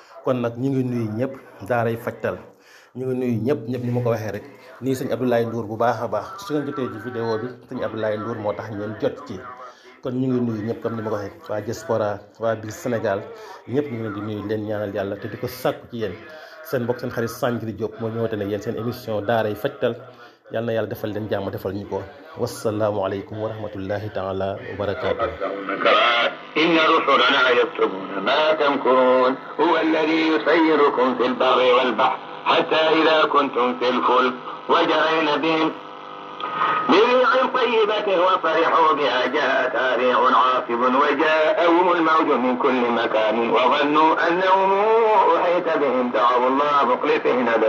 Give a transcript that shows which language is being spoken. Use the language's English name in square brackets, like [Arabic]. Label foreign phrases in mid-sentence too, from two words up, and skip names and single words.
[Wolof] kon nag ñu ngi nuyu ñëpp daaray Fajtal ñu ngi nuyu ñëpp ni ma ko waxee rek nii sëñ Abdoulaye Ndour bu baax a baax su ngeen jotee ci vidéo bi sëñ Abdoulaye Ndour moo tax ngeen jot ci kon ñu ngi nuyu ñëpp comme ni ma ko waxee waa diaspora waa biir Sénégal ñëpp ñu ngi leen di nuyu leen ñaanal yàlla te di ko sàkku ci yéen seen mbokk seen xarit Sanjiri Diop moo ñëwate ne yéen seen émission daaray Fajtal yal na yàlla defal leen jàmm defal ñu ko [Arabic] والسلام عليكم ورحمة الله تعالى وبركاته إن رسلنا يكتبون ما تمكرون هو الذي يسيركم في البر والبحر حتى إذا كنتم في الفلك وجرين بهم بريح طيبة وفرحوا بها جاءتها ريح عاصف وجاءهم الموج من كل مكان وظنوا أنهم أحيط بهم دعوا الله مخلصين له